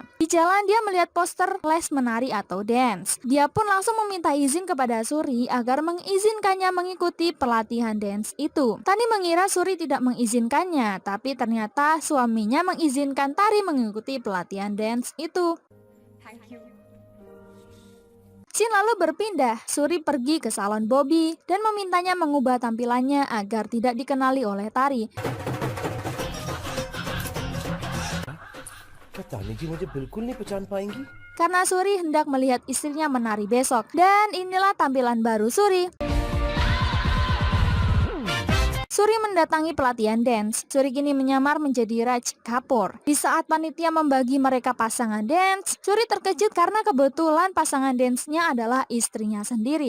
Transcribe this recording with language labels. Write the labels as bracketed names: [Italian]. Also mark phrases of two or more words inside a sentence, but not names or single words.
[Indonesian] Di jalan dia melihat poster les menari atau dance. Dia pun langsung meminta izin kepada Suri agar mengizinkannya mengikuti pelatihan dance itu. Tani mengira Suri tidak mengizinkannya, tapi ternyata suaminya mengizinkan Tari mengikuti pelatihan dance itu. [English] Thank you. [Indonesian] Scene lalu berpindah, Suri pergi ke salon Bobby dan memintanya mengubah tampilannya agar tidak dikenali oleh Tari. [Hindi] क्या तानी जी मुझे बिल्कुल नहीं पहचान पाएंगी? [Indonesian] Karena Suri hendak melihat istrinya menari besok. Dan inilah tampilan baru Suri. Suri mendatangi pelatihan dance. Suri kini menyamar menjadi Raj Kapoor. Di saat panitia membagi mereka pasangan dance, Suri terkejut karena kebetulan pasangan dance-nya adalah istrinya sendiri.